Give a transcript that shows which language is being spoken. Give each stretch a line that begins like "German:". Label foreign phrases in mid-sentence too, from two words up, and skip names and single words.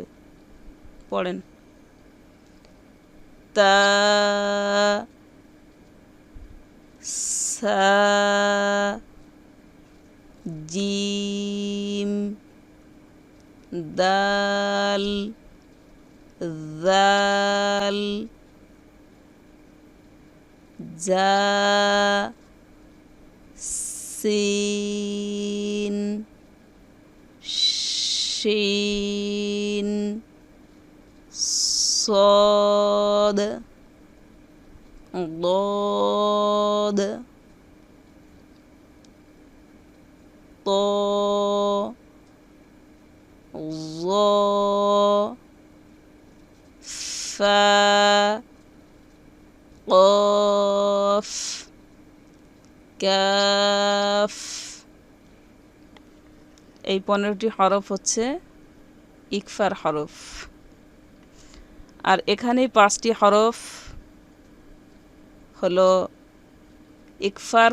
Arabic: পড়েন। تا، ثا، جيم، دال، ذال, زا، سين، شين, صاد ضاد طا ظا فا قاف কাফ।
Bangla: এই 15টি হরফ হচ্ছে ইকফার হরফ। আর এখানে 5টি হরফ হলো ইকফার।